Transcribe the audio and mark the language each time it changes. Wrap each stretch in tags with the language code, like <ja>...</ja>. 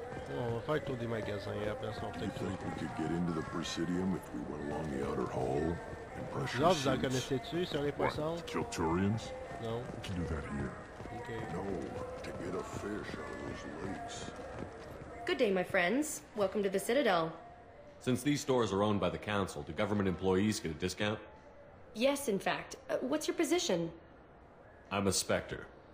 <fr>On va faire le tour des magasins et après ça on</fr> <en>Do you</en> <fr>peut-être...</fr> <en>think we could get into the Presidium if we went along the outer hall?</en> <fr>Là, vous en connaissez-tu sur les poissons?</fr> <en>Kilturians? No. We can do that here. Okay. No, to get a fish out of those lakes. Good day, my friends. Welcome to the Citadel. Since these stores are owned by the Council, do government employees get a discount? Yes, in fact. What's your position? I'm a Spectre.</en>